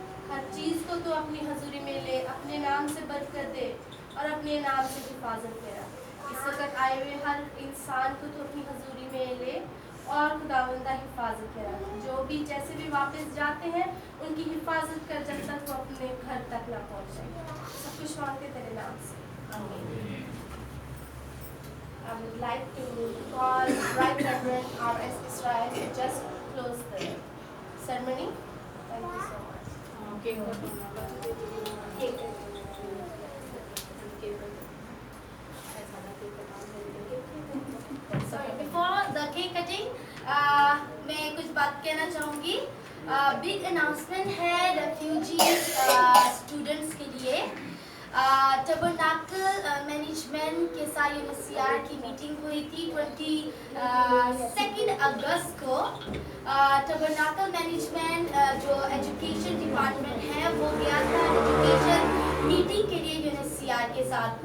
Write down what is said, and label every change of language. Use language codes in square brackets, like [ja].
[hi] हर चीज़ को तो अपनी हजूरी में ले, अपने नाम से बरकत दे और अपने नाम से हिफाजत तेरा। इस वक्त आए हुए हर इंसान को तो अपनी हजूरी में ले और खुदावंदा हिफाजत तेरा। जो भी जैसे भी वापस जाते हैं उनकी हिफाजत कर जब तक वो अपने घर तक ना पहुँचे। सब कुछ मांगते तेरे नाम से, आमीन। [en] I would like to call Right Reverend R.S. Israel to just close the ceremony. Thank you so much. Cake. Sorry, before the cake cutting, [hi] मैं कुछ बात कहना चाहूँगी। बिग अनाउंसमेंट है रेफ्यूजी स्टूडेंट्स के लिए। टैबरनेकल मैनेजमेंट के साथ यूएनएचसीआर की मीटिंग हुई थी 22 अगस्त को। टैबरनेकल मैनेजमेंट जो एजुकेशन डिपार्टमेंट है वो गया था एजुकेशन मीटिंग के लिए यूएनएचसीआर के साथ।